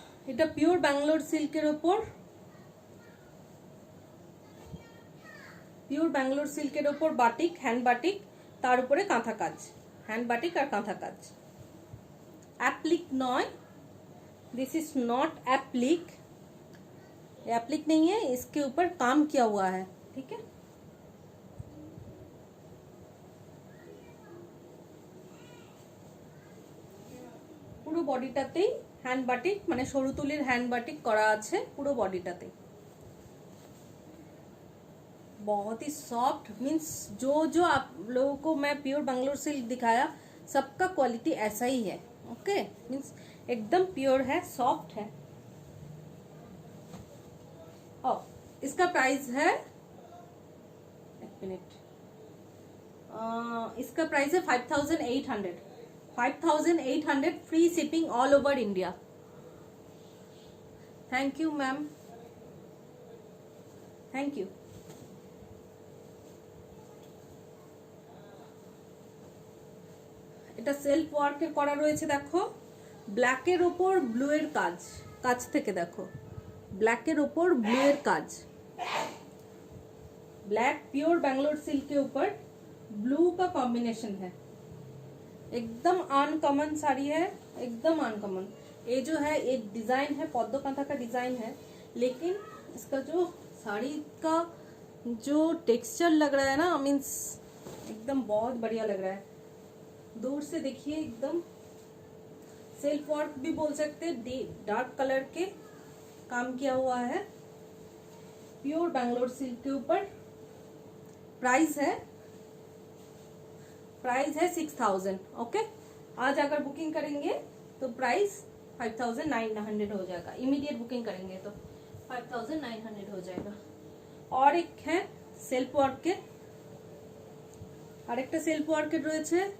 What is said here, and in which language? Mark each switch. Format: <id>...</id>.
<bn>এটা পিওর ব্যাঙ্গালোর সিল্কের ওপর, পিওর ব্যাঙ্গালোর সিল্কের ওপর বাটিক, হ্যান্ড বাটিক, তার উপরে কাঁথা কাজ, হ্যান্ড বাটিক আর কাঁথা কাজ।</bn> <hi>Applique नॉय,</hi> <en>this is not applique,</en> <hi>applique नहीं है, इसके ऊपर काम किया हुआ है। ठीक है,</hi> <bn>পুরো বডিটাতেই হ্যান্ড বাটিক, মানে সরু তুলির হ্যান্ড বাটিক করা আছে পুরো বডিটাতে।</bn> <hi>बहुत ही सॉफ्ट, मीन्स जो जो आप लोगों को मैं प्योर बेंगलोर सिल्क दिखाया सबका क्वालिटी ऐसा ही है। ओके, मीन्स एकदम प्योर है, सॉफ्ट है। और इसका प्राइस है, एक मिनट, इसका प्राइस है 5800।</hi> <en>5800 free shipping all over India. Thank you ma'am, thank you.</en> <bn>এটা সেলফ ওয়ার্কে করা রয়েছে, দেখো ব্ল্যাকের ওপর ব্লু এর কাজ, কাছ থেকে দেখো ব্ল্যাকের ওপর ब्लू এর কাজ।</bn> <hi>ब्लैक प्योर बेंगलोर सिल्क के ऊपर ब्लू का कॉम्बिनेशन है, एकदम अनकॉमन साड़ी है, एकदम अनकॉमन। ये जो है ये डिजाइन है पद्म कांथा का डिजाइन है, लेकिन इसका जो साड़ी का जो टेक्सचर लग रहा है ना, मीन्स एकदम बहुत बढ़िया लग रहा है। दूर से देखिए, एकदम सेल्फ वर्क भी बोल सकते हैं, डार्क कलर के काम किया हुआ है प्योर बेंगलोर सिल्क के ऊपर। प्राइस है 6000। ओके, आज अगर बुकिंग करेंगे तो प्राइस 5900 हो जाएगा। इमीडिएट बुकिंग करेंगे तो 5900 हो जाएगा। और एक है</hi> <bn>সেলফ ওয়ার্কের, আরেকটা সেলফ ওয়ার্কের রয়েছে।</bn>